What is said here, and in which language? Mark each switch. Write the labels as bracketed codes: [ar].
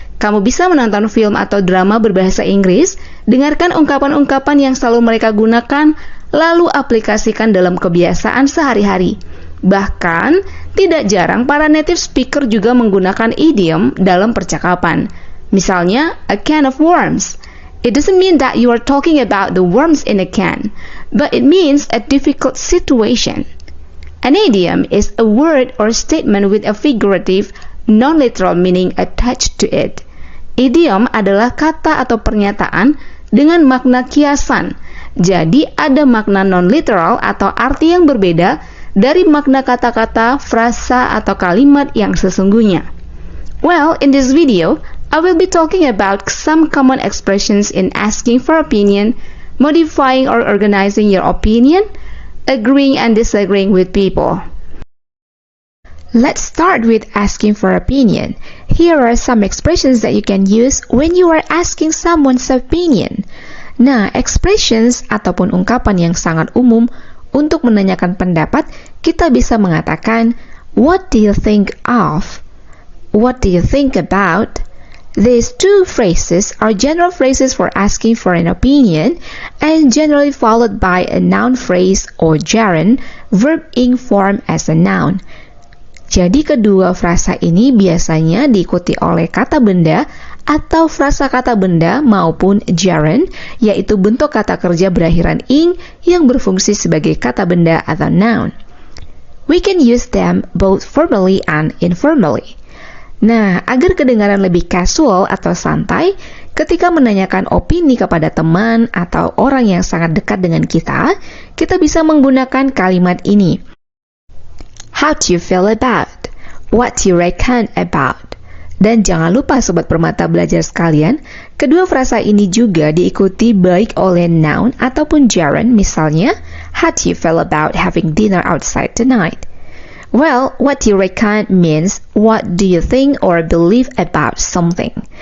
[id] Kamu bisa menonton film atau drama berbahasa Inggris, dengarkan ungkapan-ungkapan yang selalu mereka gunakan, lalu aplikasikan dalam kebiasaan sehari-hari. Bahkan, tidak jarang para native speaker juga menggunakan idiom dalam percakapan. Misalnya, [en] a can of worms. It doesn't mean that you are talking about the worms in a can, but it means a difficult situation. An idiom is a word or statement with a figurative, non-literal meaning attached to it. [id] Idiom adalah kata atau pernyataan dengan makna kiasan. Jadi, ada makna non-literal atau arti yang berbeda dari makna kata-kata, frasa, atau kalimat yang sesungguhnya. [en] Well, in this video, I will be talking about some common expressions in asking for opinion, modifying or organizing your opinion, agreeing and disagreeing with people. Let's start with asking for opinion. Here are some expressions that you can use when you are asking someone's opinion. [id] Nah, expressions ataupun ungkapan yang sangat umum untuk menanyakan pendapat, kita bisa mengatakan, [en] what do you think of? What do you think about? These two phrases are general phrases for asking for an opinion and generally followed by a noun phrase or gerund, verb ing form as a noun. [id] Jadi kedua frasa ini biasanya diikuti oleh kata benda atau frasa kata benda maupun gerund, yaitu bentuk kata kerja berakhiran ing yang berfungsi sebagai kata benda atau noun. [en] We can use them both formally and informally. [id] Nah, agar kedengaran lebih casual atau santai, ketika menanyakan opini kepada teman atau orang yang sangat dekat dengan kita, kita bisa menggunakan kalimat ini. [en] How do you feel about? What do you reckon about? [id] Dan jangan lupa Sobat Permata Belajar sekalian, kedua frasa ini juga diikuti baik oleh noun ataupun gerund, misalnya, [en] how do you feel about having dinner outside tonight? Well, what do you reckon means what do you think or believe about something.